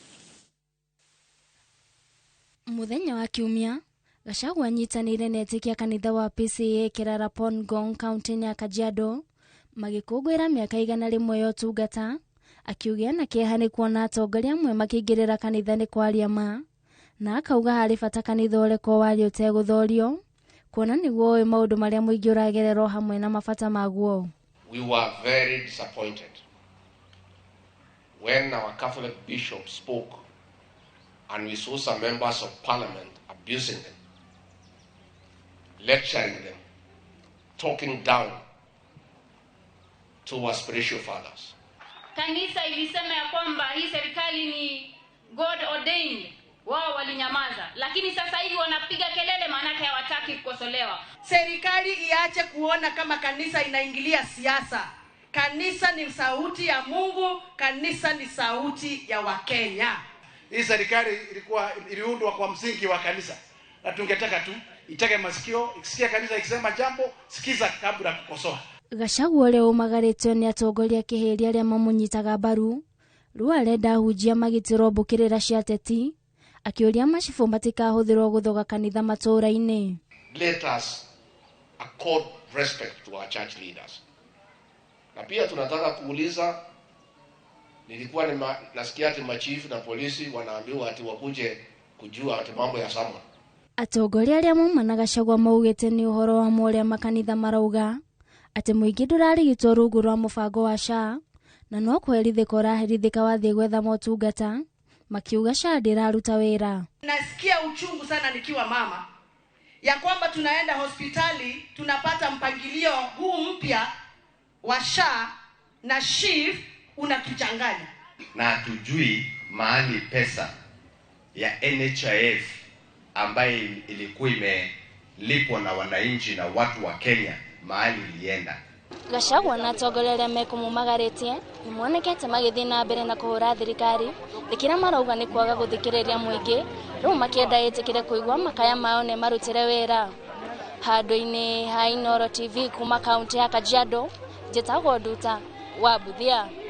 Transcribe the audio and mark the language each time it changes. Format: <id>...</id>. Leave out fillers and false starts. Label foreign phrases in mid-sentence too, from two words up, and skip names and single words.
<ki>Muthenya wa Kiumia, Gachagua nyitanĩire na etĩkia kanitha wa PCEA Kirarapon Ngong kaunti ya Kajiado magĩkũngũĩra mĩaka 100 ya ũtungata, akiuga na kĩeha nĩ kuona atongoria amwe makĩingĩrĩra kanitha nĩ kwaria ma, na akauga harĩ bata kanitha ũreko wari ũtegũthorio kuona nĩguo oĩ maũndũ marĩa mũingĩ ũragererwo hamwe na mabata maguo.</ki> <en>We were very disappointed when our Catholic bishop spoke and we saw some members of parliament abusing them, lecturing them, talking down to our spiritual fathers.</en> <sw>Kanisa ilisema ya kwamba hii serikali ni</sw> <en>God ordained,</en> <sw>wao walinyamaza, lakini sasa hivi wanapiga kelele maanake hawataki kukosolewa. Serikali iache kuona kama kanisa inaingilia siasa. Kanisa ni sauti ya Mungu, kanisa ni sauti ya Wakenya. Hii serikali iliundwa kwa msingi wa kanisa. Na tungetaka tu itake masikio, ikisikia kanisa ikisema jambo, sikiza kabla kukosoa.</sw> <ki>Gachagua ũrĩa ũmagarĩtio nĩ atongoria kĩhĩria arĩa mamũnyitaga mbaru rĩu arenda ahunjia magitĩrwo mbũkĩrĩra cia ateti akĩũria macibũ matikahũthĩrwo gũthoga kanitha matũũra-inĩ.</ki> <en>Let us accord respect to our church leaders.</en> <sw>Na pia tunataka kuuliza, nilikuwa nasikia ati machifu na polisi wanaambiwa ati wakuje kujua ati mambo ya Samuel.</sw> <ki>Atongoria arĩa maumana Gachagua maugĩte nĩ ũhoro wa ũrĩa makanitha marauga atĩ mũingĩ ndũrarigitwo rungu rwa mũbango wa SHA na no kwerithĩka ũraherithĩka wathiĩ gwetha motungata, makiuga SHA ndĩraruta wĩra.</ki> <sw>Nasikia uchungu sana nikiwa mama ya kwamba tunaenda hospitali tunapata mpangilio huu mpya wa SHA na SHIF unatuchanganya. Na hatujui mahali pesa ya NHIF ambayo ilikuwa imelipwa na wananchi na watu wa Kenya mahali ilienda.</sw> <ki>Gachagua na atongoria arĩa mekũmũmagarĩtie nĩ monekete magĩthiĩ na mbere na kũhũra thirikari thikĩra marauga nĩ kwaga gũthikĩrĩria mũingĩ rĩu makĩenda ĩtĩkĩre kũigua makaya mao nĩ marutĩre wĩra. Handũ-inĩ ha Inooro TV kuma kaunti ya Kajiado, njĩtagwo Nduta Wabuthia.</ki>